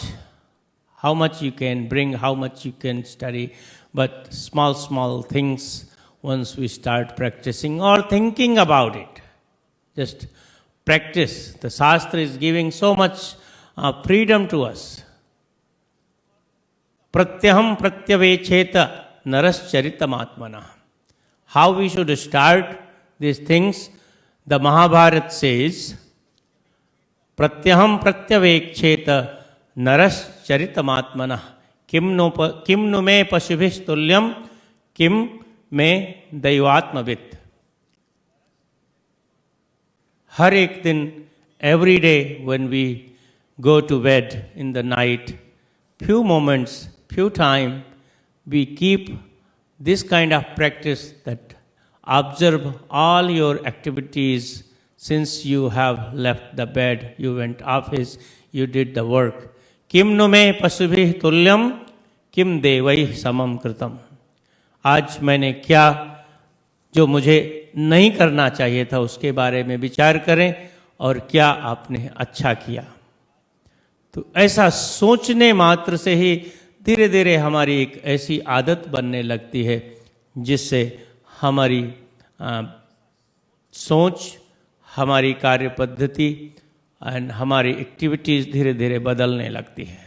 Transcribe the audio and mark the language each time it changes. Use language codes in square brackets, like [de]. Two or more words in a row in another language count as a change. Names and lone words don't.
[en] How much you can bring, how much you can study, but small things, once we start practicing or thinking about it, just practice. The Shastra is giving so much freedom to us. [sa] प्रत्यहं प्रत्यवेक्षेत नरश्चरितम्. [en] How we should start these things? The Mahabharata says, [sa] प्रत्यहं प्रत्यवेक्षेत नरश्चरितमात्मनः किम नु मे पशुभिस्तुल्यम किम मे दैवात्मवित्. [hi] हर एक दिन, [en] every day when we go to bed in the night, few moments, few time, we keep this kind of practice, that observe all your activities since you have left the bed, you went office, you did the work. [sa] किम नु मे पशुभिः तुल्यम किम देवैः समम कृतम. [hi] आज मैंने क्या, जो मुझे नहीं करना चाहिए था उसके बारे में विचार करें, और क्या आपने अच्छा किया. तो ऐसा सोचने मात्र से ही धीरे धीरे हमारी एक ऐसी आदत बनने लगती है जिससे हमारी सोच, हमारी कार्य पद्धति एंड हमारी एक्टिविटीज़ धीरे धीरे बदलने लगती है.